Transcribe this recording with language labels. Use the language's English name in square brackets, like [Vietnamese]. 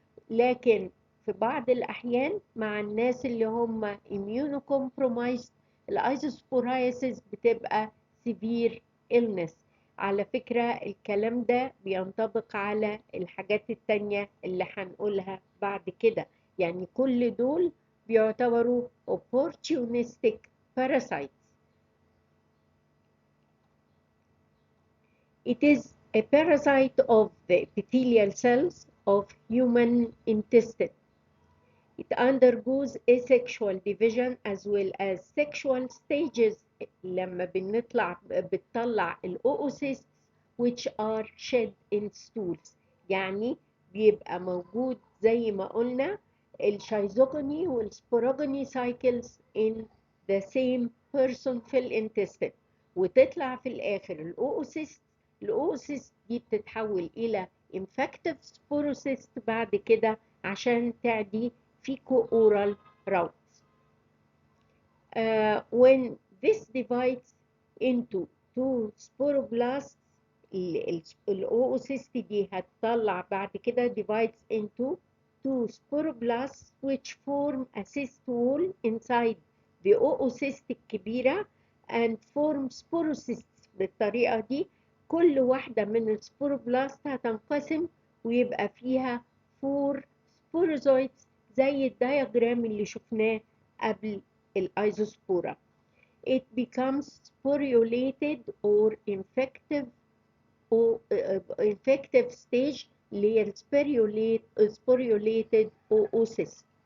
[Arabic] لكن في بعض الأحيان مع الناس اللي هم immunocompromised الايزوسبورايسيس بتبقى [English] severe illness. [Arabic] على فكرة الكلام ده بينطبق على الحاجات التانية اللي هنقولها بعد كده، يعني كل دول بيعتبروا [English] opportunistic parasites. It is a parasite of the epithelial cells of human intestine. It undergoes asexual division as well as sexual stages [Arabic] لما بتطلع الأوسيست [English] which are shed in stools. [Arabic] يعني بيبقى موجود زي ما قلنا الشيزوجوني والسبوروجوني [English] cycles in the same person [Arabic] في الانتستين، وتطلع في الآخر الأوسيست. الأوسيست دي بتتحول إلى infective sporocyst بعد كده عشان تعدي fecal-oral routes. [English] When this divides into two spoробlasts، [Arabic] الأوسيست دي هتطلع بعد كده [English] divides into two spoробlasts which form a cyst wall inside the oocyst الكبيرة and form sporocysts. [Arabic] بالطريقة دي كل واحدة من السبوروبلاست هتنقسم ويبقى فيها 4 sporozoids زي الدياجرام اللي شفناه قبل الايزوسبورا. [English] It becomes sporulated or infective stage [Arabic] اللي هي sporulated oocyst.